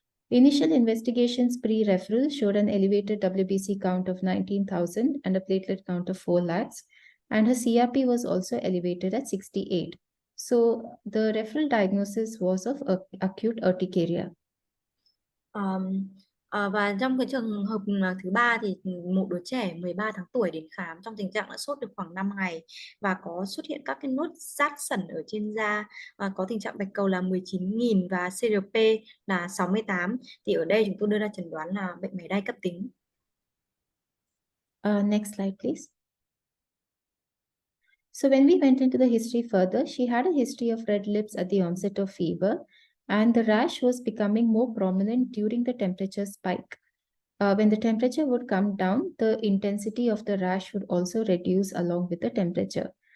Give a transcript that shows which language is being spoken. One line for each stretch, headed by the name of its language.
English: Initial investigations pre-referral showed an elevated WBC count of 19,000 and a platelet count of 4 lakhs. And her CRP was also elevated at 68. So the referral diagnosis was of acute urticaria.
Vietnamese: Và trong cái trường hợp thứ ba thì một đứa trẻ 13 tháng tuổi đến khám trong tình trạng là sốt được khoảng 5 ngày và có xuất hiện các cái nốt rát sẩn ở trên da, có tình trạng bạch cầu là 19.000 và CRP là 68. Thì ở đây chúng tôi đưa ra chẩn đoán là bệnh máy đay cấp tính.
English: Next slide, please. So when we went into the history further, she had a history of red lips at the onset of fever, and the rash was becoming more prominent during the temperature spike. When the temperature would come down, the intensity of the rash would also reduce along with the temperature.